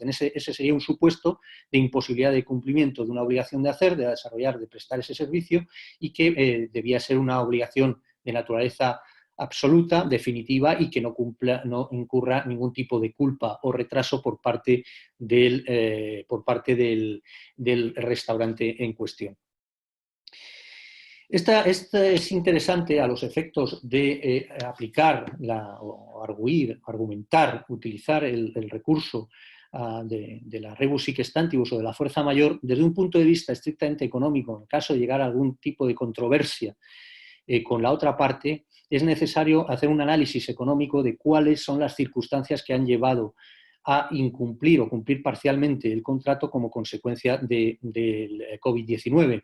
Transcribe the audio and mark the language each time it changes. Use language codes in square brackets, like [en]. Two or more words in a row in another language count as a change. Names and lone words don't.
[es] Ese sería un supuesto de imposibilidad de cumplimiento de una obligación de hacer, de desarrollar, de prestar ese servicio, y que debía ser una obligación de naturaleza absoluta, definitiva, y que no incurra ningún tipo de culpa o retraso por parte del restaurante en cuestión. Esta es interesante a los efectos de aplicar o argumentar, utilizar el recurso de la [la] rebus sic [es] stantibus o de la fuerza mayor, desde un punto de vista estrictamente económico, en caso de llegar a algún tipo de controversia con la otra parte, es necesario hacer un análisis económico de cuáles son las circunstancias que han llevado a incumplir o cumplir parcialmente el contrato como consecuencia del COVID-19.